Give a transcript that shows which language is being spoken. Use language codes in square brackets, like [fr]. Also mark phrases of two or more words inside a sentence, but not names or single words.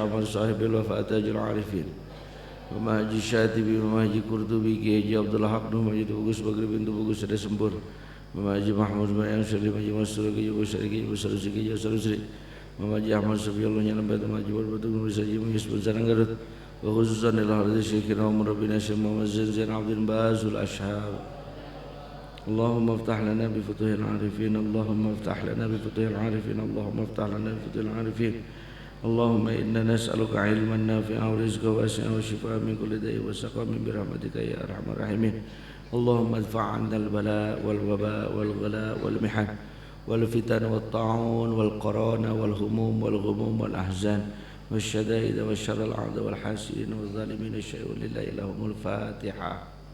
[ar] Ahmad Sahib al-Wafa Tajul Arifin wa Mahaji Syatibi wa Mahaji Qurtubi Ki Haji Abdullah Haq Nuh Majid Ugus Bagri bintu Ugus Sada Sempur wa Mahaji Mahmud Bayang Syarif Mahaji Masur Ki Ugus Syari Ki Ugus Sarusi Ki Ugus Sarusri wa Mahaji Ahmad Sufiyallah Nyalam Batu Mahaji Warbatu Gumri Saji Mengis Bensaran Garut وخصوصا إلى حضرة شيخنا Umar bin Syekh Muhammad Zain Abdul Bazul Ashhab. اللهم افتح لنا بفتوح العارفين اللهم افتح لنا بفتوح العارفين اللهم افتح لنا بفتوح العارفين اللهم إنا نسألك علما نافعا ورزقا واسعا وشفاء من كل داء وسقام برحمتك يا أرحم الراحمين اللهم ادفع عنا البلاء والوباء والغلاء والمحن والفتن والطاعون والقران والهموم والغموم والأحزان والشدائد والشر الأعداء والحاسدين والظالمين الشيء لله لهم الفاتحة.